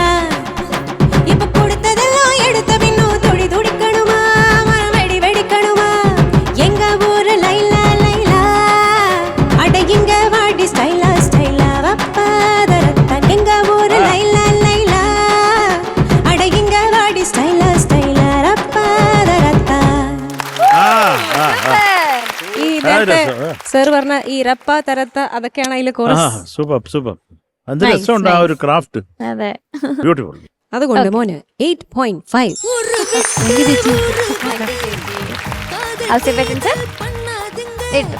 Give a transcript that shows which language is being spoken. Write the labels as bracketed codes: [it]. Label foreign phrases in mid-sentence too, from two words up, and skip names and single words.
[ta] இப்ப கொடுத்ததெல்லாம் எடுத்த பின்னும் துடி துடிக்கணுமா, மனம் வெடி வெடிக்கணுமா. எங்க ஊரு லைலா லைலா அட இங்க வாடி ஸ்டைலா ஸ்டைலா. வப்பாதரத்தா எங்க ஊரு லைலா லைலா அட இங்க வாடி ஸ்டைலா ஸ்டைலா. ரப்பாதரத்தா. [ml] ഈ സാർ പറഞ്ഞ ഈ റപ്പ തരത്ത അതൊക്കെയാണ് അതിൽ കോറസ്. സൂപ്പർ. അത് രസമുണ്ട് ആ ഒരു ക്രാഫ്റ്റ്. അതെ, ബ്യൂട്ടിഫുൾ. അതുകൊണ്ട് മോന് 8.5. ഔസേപ്പച്ചൻ സർ 8.